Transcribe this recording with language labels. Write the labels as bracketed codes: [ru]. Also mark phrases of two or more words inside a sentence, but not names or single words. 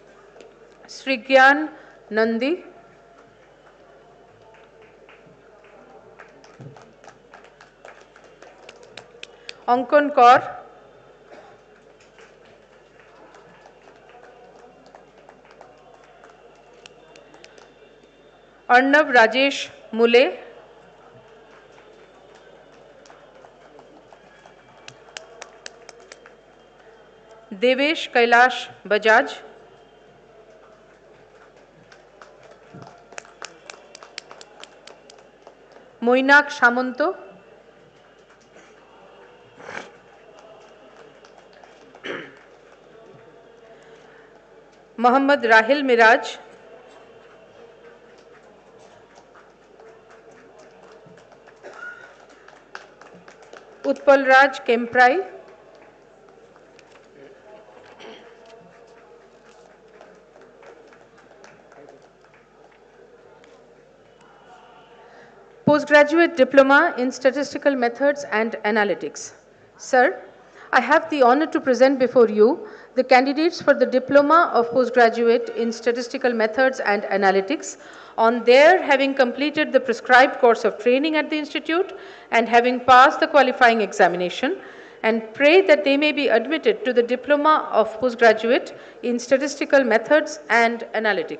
[en] Srigyan Nandi, অঙ্কন কর, अर्णव राजेश मुले, देवेश कैलाश बजाज, মৈনাক সামন্ত, মোহাম্মদ রাহিল মিরাজ, উৎপল রাজ কেম্প্রাই, Postgraduate Diploma in Statistical Methods and Analytics. Sir, I have the honor to present before you the candidates for the Diploma of Postgraduate in Statistical Methods and Analytics on their having completed the prescribed course of training at the Institute and having passed the qualifying examination, and pray that they may be admitted to the Diploma of Postgraduate in Statistical Methods and Analytics.